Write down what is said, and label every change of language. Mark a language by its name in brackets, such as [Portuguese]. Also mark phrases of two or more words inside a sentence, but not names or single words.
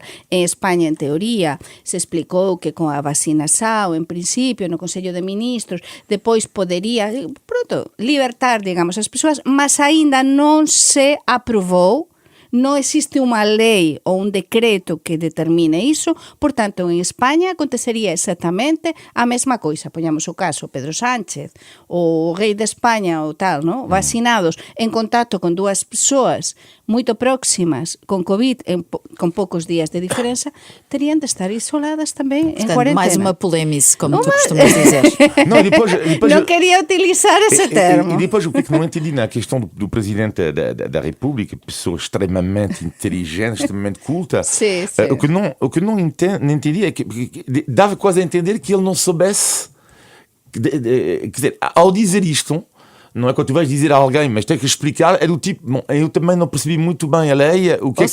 [Galician] En España, en teoría, se explicou que con a vacinación, en principio, no Consello de Ministros, depois podería, pronto, libertar, digamos, as persoas, mas aínda non se aprobou, non existe unha lei ou un decreto que determine iso, portanto, en España acontecería exactamente a mesma coisa. Poñamos o caso, Pedro Sánchez, o rei de España ou tal, ¿no? Vacinados, en contacto con dúas persoas moito próximas con COVID, con poucos días de diferença, terían de estar isoladas tamén en cuarentena. [Portuguese] Mais uma polémica, como tu costumas dizer. Não, depois, não queria utilizar esse termo. E depois o que não entendi na questão do Presidente da República, pessoa extremamente inteligente, extremamente culta, sim. O que não entendi é que dava quase a entender que ele não soubesse, quer dizer, ao dizer isto, não é quando tu vais dizer a alguém, mas tem que explicar, é do tipo, bom, eu também não percebi muito bem a lei, o que